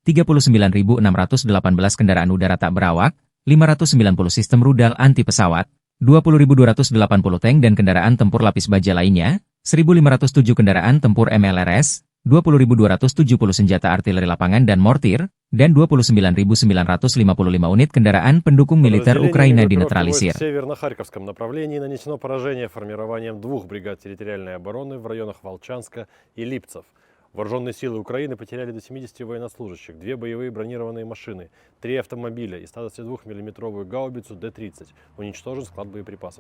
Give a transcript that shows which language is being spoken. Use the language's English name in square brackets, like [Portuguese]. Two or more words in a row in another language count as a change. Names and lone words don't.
[Indonesian] 39.618 kendaraan udara tak berawak, 590 sistem rudal anti-pesawat, 20.280 tank dan kendaraan tempur lapis baja lainnya, 1.507 kendaraan tempur MLRS, 20.270 senjata artileri lapangan dan mortir, dan 29.955 unit kendaraan pendukung militer Ukraina dinetralisir. [Russian] В северно-харьковском направлении нанесено поражение формированием 2 бригад территориальной обороны в районах Волчанска и Липцев. Вооруженные силы Украины потеряли до 70 военнослужащих, 2 боевые бронированные машины, 3 автомобиля и 122-мм гаубицу Д-30. Уничтожен склад боеприпасов.